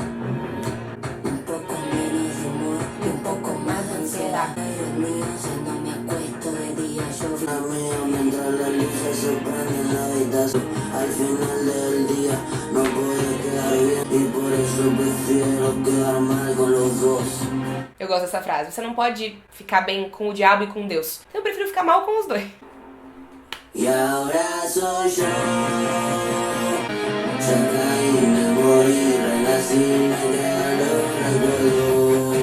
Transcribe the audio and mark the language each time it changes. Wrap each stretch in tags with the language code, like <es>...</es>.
<es>Un poco menos de humor y un poco más de ansiedad. Dios mío, ya no me acuesto de día, yo mientras las luces se prenden la habitación. Al final del día no puedo quedar bien y por eso prefiero quedar mal con los dos.</es> <pt>Eu gosto dessa frase. Você não pode ficar bem com o diabo e com Deus. Eu prefiro ficar mal com os dois.</pt> <es>Y ahora soy yo. Ya caí, me morí, renací, me quedan los recuerdos.</es>